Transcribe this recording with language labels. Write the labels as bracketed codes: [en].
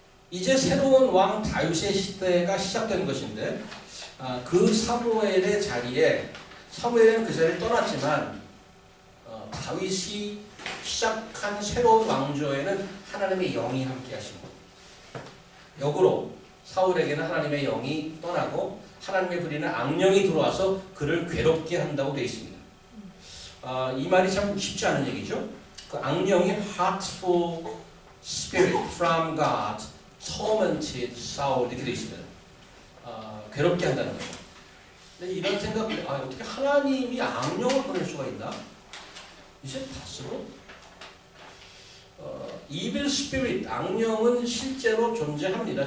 [ko] 이제 새로운 왕 다윗의 시대가 시작된 것인데 그 사무엘의 자리에 사무엘은 그 자리를 떠났지만 다윗이 시작한 새로운 왕조에는 하나님의 영이 함께 하십니다. 역으로 사울에게는 하나님의 영이 떠나고 하나님의 부리는 악령이 들어와서 그를 괴롭게 한다고 되어 있습니다. 이 말이 참 쉽지 않은 얘기죠. 그 악령이 [en] hurtful spirit from God tormented Saul [ko] 이렇게 되어 있습니다. 괴롭게 한다는 거죠. 근데 이런 생각을 어떻게 하나님이 악령을 보낼 수가 있나? 이제 다스로 evil spirit 악령은 실제로 존재합니다.